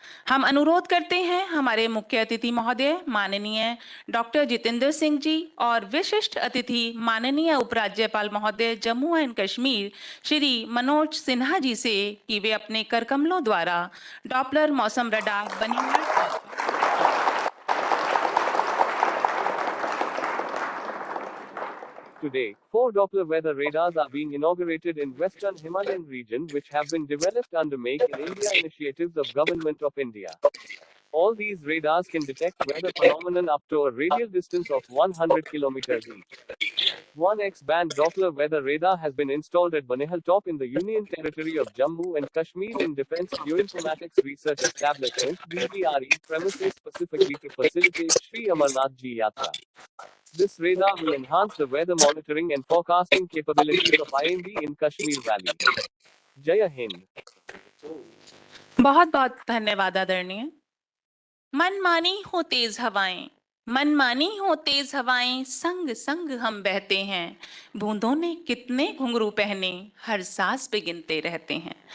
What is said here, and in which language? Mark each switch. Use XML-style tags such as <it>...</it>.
<hi>हम अनुरोध करते हैं हमारे मुख्य अतिथि महोदय माननीय डॉक्टर जितेंद्र सिंह जी और विशिष्ट अतिथि माननीय उपराज्यपाल महोदय जम्मू एंड कश्मीर श्री मनोज सिन्हा जी से कि वे अपने कर कमलों द्वारा डॉपलर मौसम radar Banihal top</hi> <en>Today, 4 Doppler weather radars are being inaugurated in western Himalayan region which have been developed under Make in India initiatives of Government of India. All these radars can detect weather phenomenon up to a radial distance of 100 kilometers each. 1X band Doppler weather radar has been installed at Banihal Top in the Union Territory of Jammu and Kashmir in Defense Geoinformatics Research Establishment (DGRE) premises specifically to facilitate Sri Amarnath Ji Yatra. This radar will enhance the weather monitoring and forecasting capabilities of IMD in Kashmir Valley. Jai Hind.</en> <hi>बहुत बहुत धन्यवाद आदरणीय। मनमानी हो तेज हवाएं, मनमानी हो तेज हवाएं, संग संग हम बहते हैं, बूंदों ने कितने घुंघरू पहने, हर सांस पे गिनते रहते हैं।</hi>